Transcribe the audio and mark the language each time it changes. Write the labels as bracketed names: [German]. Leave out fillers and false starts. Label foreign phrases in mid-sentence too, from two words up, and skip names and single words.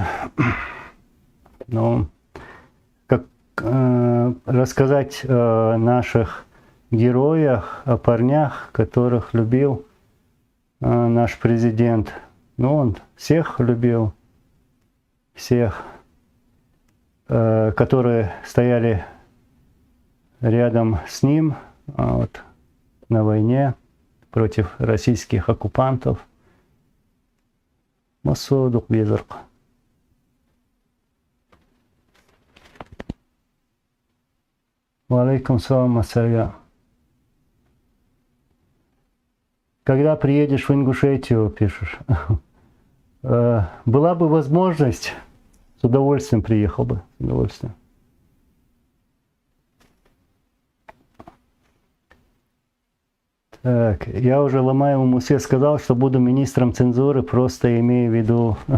[Russian] Ну, как рассказать о наших героях, о парнях, которых любил наш президент. Ну, он всех любил, всех, которые стояли рядом с ним вот, на войне против российских оккупантов. Масудук Безарк. [Arabic] وعليكم السلام, Масарга. [Russian] Когда приедешь в Ингушетию, пишешь. Была бы возможность, с удовольствием приехал бы. С удовольствием. Так, я уже Ломаевому все сказал, что буду министром цензуры, просто имею в виду.